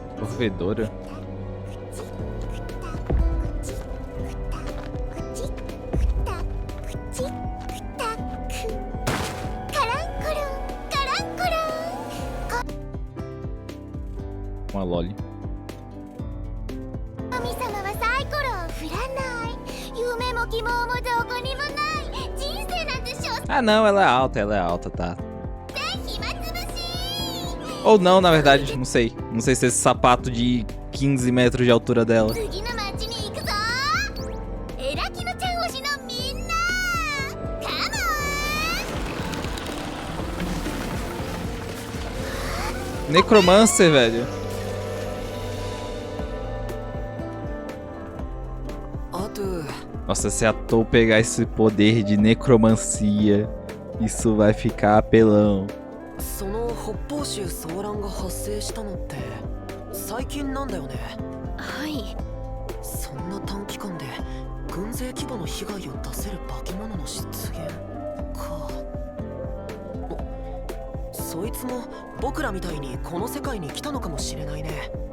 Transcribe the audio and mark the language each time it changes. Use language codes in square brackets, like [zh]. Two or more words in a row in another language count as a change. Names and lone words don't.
[pt] Provedora. まあ、loli. [ja] 神様はサイコロを振らない。夢も希望もどこにもない。人生なんて所詮 [pt] Ah, não, ela é alta, tá. [ja] 暇つぶし。 [pt] Ou não, na verdade, não sei. Não sei se esse sapato de 15 metros de altura dela. [ja] 次の町に行くぞ。エラキノちゃん推しのみんな。カモン。 [pt] Necromancer, velho. [ja] あと [pt] Nossa, se a Tou pegar esse poder de necromancia, isso vai ficar apelão. [ja] その北方州騒乱が発生したのって最近なんだよね。はい。そんな短期間で軍勢規模の被害を出せる化け物の出現か。そいつも僕らみたいにこの世界に来たのかもしれないね。